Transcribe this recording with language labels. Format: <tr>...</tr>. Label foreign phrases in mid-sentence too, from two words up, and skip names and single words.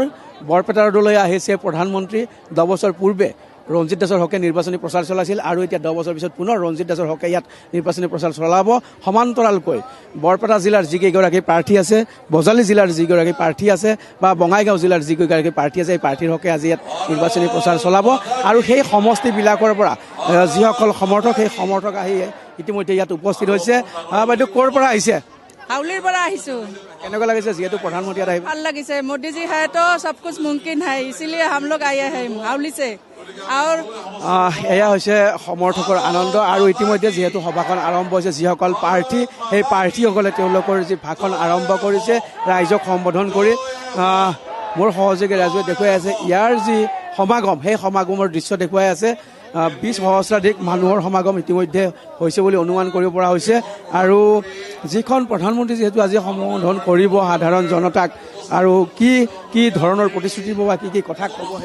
<as>বৰপেটা ৰোডলৈ আহিছে প্ৰধানমন্ত্ৰী 10 বছৰ পূৰ্বে ৰঞ্জিত দাসৰ হকে নিৰ্বাচনী প্ৰচাৰ চলাইছিল আৰু এতিয়া 10 বছৰ পিছত পুনৰ ৰঞ্জিত দাসৰ হকে ইয়াত নিৰ্বাচনী প্ৰচাৰ চলাব সমান্তৰালকৈ বৰপেটা জিলাৰ যিকেইগৰাকী প্ৰাৰ্থী আছে বজালী জিলাৰ যিগৰাকী প্ৰাৰ্থী আছে বা বঙাইগাঁও জিলাৰ যিগৰাকী প্ৰাৰ্থী আছে এই প্ৰাৰ্থীৰ হকে আজি ইয়াত নিৰ্বাচনী প্ৰচাৰ চলাব আৰু সেই সমষ্টিবিলাকৰ পৰা যিসকল সমৰ্থক সেই সমৰ্থক আহি ইতিমধ্যে ইয়াত উপস্থিত হৈছে বাইদেউ ক'ৰ পৰা আহিছে হাউলীৰ পৰা আহিছোঁ কেনেকুৱা লাগিছে যেহেতু প্ৰধানমন্ত্ৰী আহিব ভাল লাগিছে</as> <hi>मोदी जी है तो सब कुछ मुमकिन है इसीलिए हम लोग आए हैं हाउली से और</hi> <as>এয়া হৈছে সমৰ্থকৰ আনন্দ আৰু ইতিমধ্যে যেহেতু সভাখন আৰম্ভ হৈছে যিসকল প্ৰাৰ্থী সেই প্ৰাৰ্থীসকলে তেওঁলোকৰ যি ভাষণ আৰম্ভ কৰিছে ৰাইজক সম্বোধন কৰি মোৰ সহযোগী ৰাজুৱে দেখুৱাই আছে ইয়াৰ যি সমাগম সেই সমাগমৰ দৃশ্য দেখুৱাই আছে 20 সহস্ৰাধিক মানুহৰ সমাগম ইতিমধ্যে হৈছে বুলি অনুমান কৰিব পৰা হৈছে আৰু যিখন প্ৰধানমন্ত্ৰী যেহেতু আজি সম্বোধন কৰিব সাধাৰণ জনতাক আৰু কি ধৰণৰ প্ৰতিশ্ৰুতি বা কি কথা ক'ব সেই</as>